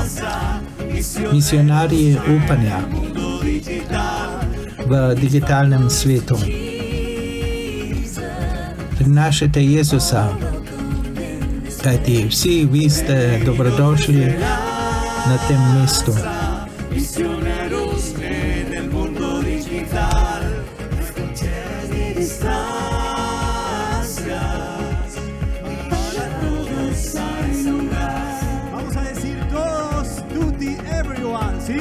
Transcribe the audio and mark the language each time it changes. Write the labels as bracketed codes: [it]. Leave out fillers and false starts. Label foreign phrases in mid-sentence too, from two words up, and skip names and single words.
[sl] Misionarji upanja v digitalnem svetu. Prinašajte Jezusa, kajti vsi vi ste dobrodošli na tem mestu. [es] Misioneros en el mundo digital, fronteras ni distancias, para todos hay lugar. Vamos a decir todos, tutti, everyone, ¿sí?